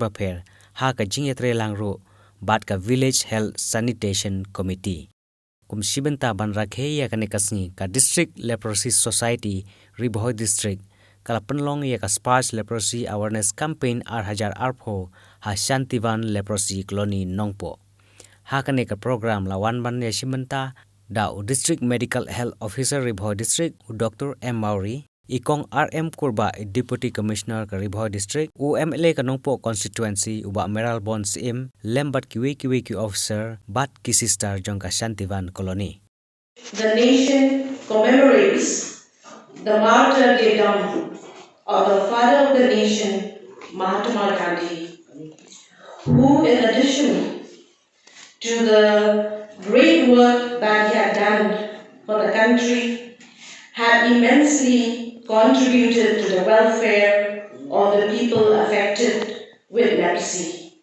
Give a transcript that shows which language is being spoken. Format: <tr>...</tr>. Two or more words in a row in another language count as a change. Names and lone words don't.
<kha>ha ka jing etre langro bat ka</kha> <en>village health sanitation committee</en> <kha>kum sibenta ban rakhe ya kane kasngi ka</kha> <en>district leprosy society</en> <kha>Ribhoi district kala pynlong ya ka</kha> <en>sparse leprosy awareness campaign</en> <kha>ar hajar arpho ha Shantivan leprosy colony nongpo ha kane ka program la wan ban ya simenta da</kha> <en>district medical health officer</en> <kha>Ribhoi district Dr. M Mauri ikong RM kurba</kha> <en>deputy commissioner</en> <kha>ka Ribhoi district MLA ka nongpo constituency uba meral bon sim lembat kiwi ki officer bat ki sister jong ka Shantivan colony.</kha> <en>The nation commemorates the martyrdom of the father of the nation, Mahatma Gandhi, who, in addition to the great work that he had done for the country, had immensely contributed to the welfare of the people affected with leprosy.</en>